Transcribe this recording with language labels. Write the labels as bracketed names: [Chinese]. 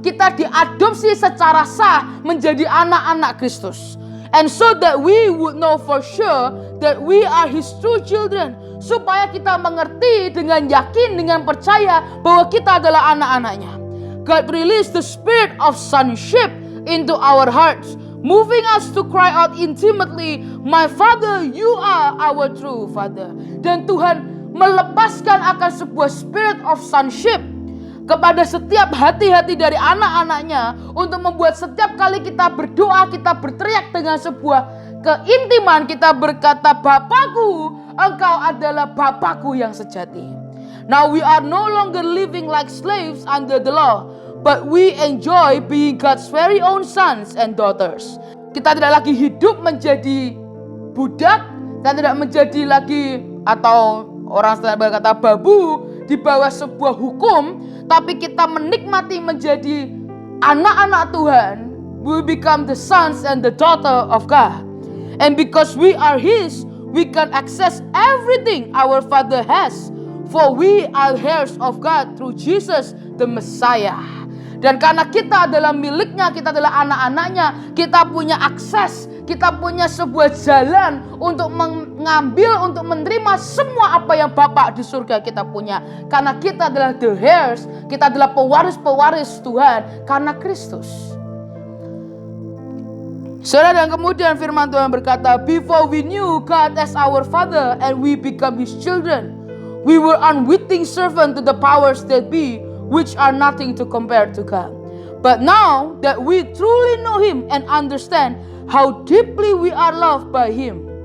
[Indonesian] Kita diadopsi secara sah menjadi anak-anak Kristus. [English] And so that we would know for sure that we are his true children. [Indonesian] Supaya kita mengerti dengan yakin, dengan percaya bahwa kita adalah anak-anaknya. [English] God released the spirit of sonship into our hearts, moving us to cry out intimately, "My Father, you are our true Father." [Indonesian] Dan Tuhan melepaskan akan sebuah [English] spirit of sonship [Indonesian] kepada setiap hati-hati dari anak-anaknya, untuk membuat setiap kali kita berdoa, kita berteriak dengan sebuah keintiman, kita berkata, "Bapakku, engkau adalah Bapakku yang sejati." [English] Now we are no longer living like slaves under the law, but we enjoy being God's very own sons and daughters. [Indonesian] Kita tidak lagi hidup menjadi budak, dan tidak menjadi lagi, atau orang selalu berkata, babu di bawah sebuah hukum, tapi kita menikmati menjadi anak-anak Tuhan. [English] We become the sons and the daughter of God. And because we are his, we can access everything our Father has. For we are heirs of God through Jesus the Messiah. [Indonesian] Dan karena kita adalah miliknya, kita adalah anak-anaknya, kita punya akses, kita punya sebuah jalan untuk mengambil, untuk menerima semua apa yang Bapa di surga kita punya. Karena kita adalah [English] the heirs, [Indonesian] kita adalah pewaris-pewaris Tuhan karena Kristus. Saudara, dan kemudian firman Tuhan berkata, [English] "Before we knew God as our Father and we become his children, we were unwitting servant to the powers that be, which are nothing to compare to God. But now that we truly know him and understand how deeply we are loved by him,